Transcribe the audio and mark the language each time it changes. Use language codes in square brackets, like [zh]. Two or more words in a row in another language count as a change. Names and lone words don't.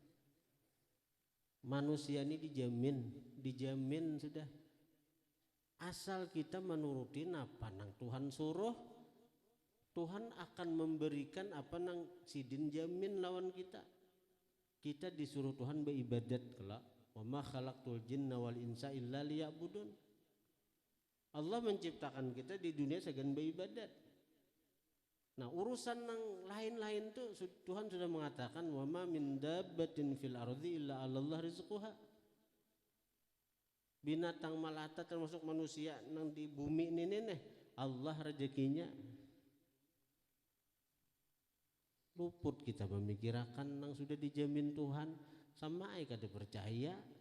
[bjn] Manusia ini dijamin sudah. Asal kita menuruti apa nang Tuhan suruh, Tuhan akan memberikan apa nang sidin jamin lawan kita. Kita disuruh Tuhan beribadat kelak. [ar] وما خلقت الجن والإنس إلا ليعبدون. [bjn] Allah menciptakan kita di dunia segan beribadat. Nah, urusan yang lain-lain tuh Tuhan sudah mengatakan [ar] وما من دابة في الأرض إلا على الله رزقها. [bjn] Binatang melata termasuk manusia nang di bumi ini nih Allah rezekinya. Luput kita memikirkan nang sudah dijamin Tuhan sama ai kada percaya.